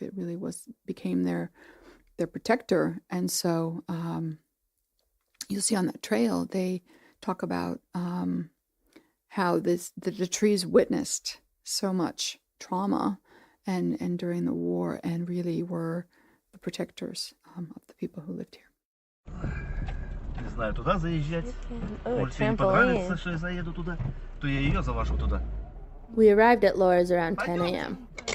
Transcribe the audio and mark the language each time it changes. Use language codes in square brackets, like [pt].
[en] It really became their protector. And so you'll see on that trail, they talk about how the trees witnessed so much trauma and during the war, and really were the protectors of the people who lived here. [ru] Не знаю, туда заезжать. [en] Oh, [ru] Может, ей не понравится, что я заеду туда, то я ее завожу туда. [en] We arrived at Laura's around 10 a.m.